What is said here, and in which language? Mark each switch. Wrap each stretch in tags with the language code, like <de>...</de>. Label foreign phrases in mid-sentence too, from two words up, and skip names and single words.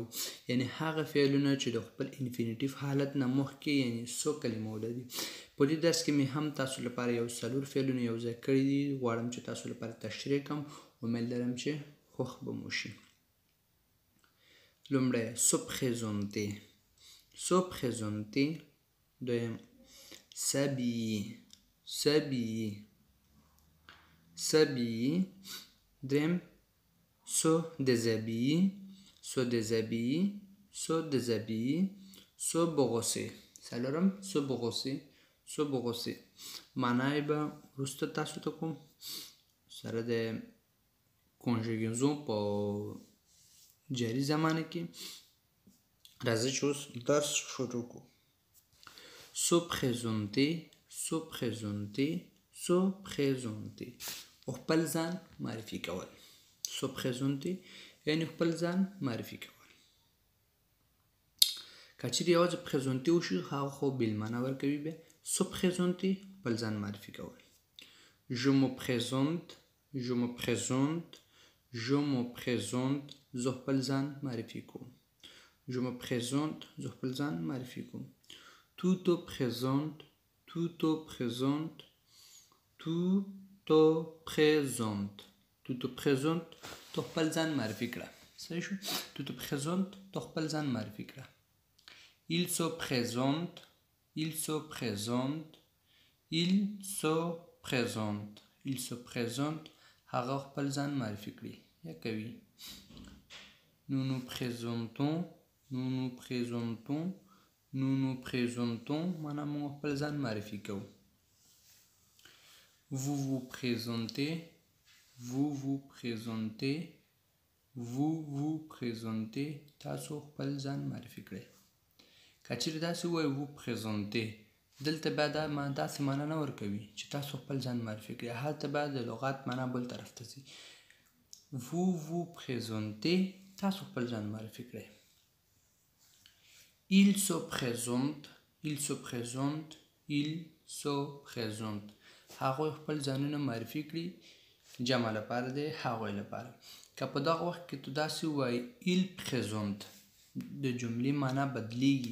<ps>یعنې هغه فعلونه چې د خپل انفینیټیف حالت نه مخکې یعنې څو کلمو لري. په دې درس کې مې هم تاسو لپاره یو څلور فعلونه یو ځای کړي دي. غواړم چې تاسو لپاره تشریح کړم. امید لرم چې خوښ به مو شي. لومړی</ps> <fr>se présenter. Se présenter. دویم s'habiller. S'habiller. S'habiller. دریم se déshabiller. Se déshabiller. Se déshabiller. Se brosser. څلورم se brosser. Se brosser.</fr> <ps>معنی به وروسته تاسو ته کوم سره د کنجوګیزون په جاری زمانه کې. راځئ چې اوس درس شروع کړو.</ps> <fr>Se présenter. Se présenter. Se présenter.</fr> <ps>خپل ځان معرفي کول.</ps> <fr>Se présenter</fr> <ps>یعنې خپل ځان معرفي کول. که چیرې یوازې پریزنټي وشي هغه خو بېل معنا ورکوي. بیا</ps> <fr>se présenter</fr> <ps>خپل ځان معرفي کول.</ps> <fr>Je me présente. Je me présente. Je me présente.</fr> <ps>زه خپل ځان معرفي کوم.</ps> <fr>Je me présente.</fr> <ps>زه خپل ځان معرفي کوم.</ps> <fr>Tu te présentes. Tu te présentes. Tu te présentes. Tu te présentes.</fr> <ps>ته خپل ځان معرفي کړه. صحیح شو؟</ps> <fr>Tu te présentes.</fr> <ps>ته خپل ځان معرفي کړه.</ps> <fr>Il se présente. Il se présente. Il se présente. Il se présente.</fr> <ps>هغه خپل ځان معرفي کړي یا کوي.</ps> <fr>Nous nous présentons. Nous nous présentons. Nous nous présentons.</fr> <ps>معنا موږ خپل ځان معرفي کوو.</ps> <fr>Vous vous présentez. Vous vous présentez. Vous vous présentez.</fr> <ps>تاسو خپل ځان معرفي کړئ. که چیرې داسې ووایو</ps> <fr>vous présentez</fr> <ps>دلته بیا دا داسې معنا نه ورکوي چې تاسو خپل ځان معرفي کړئ. هلته بیا د لغات معنا بل طرف ته ځي.</ps> <fr>Vous vous présentez.</fr> <ps>تاسو خپل ځان معرفي کړئ.</ps> <fr>Il se présente. Il se présente. Il se présente.</fr> <ps>هغوی خپل ځانونه معرفي کړي. جمع لپاره دی هغوی لپاره. که په دغه وخت کې تو داسې ووایي</ps> <fr>il présente</fr> <ps>د جملې معنا بدلیږي.</ps>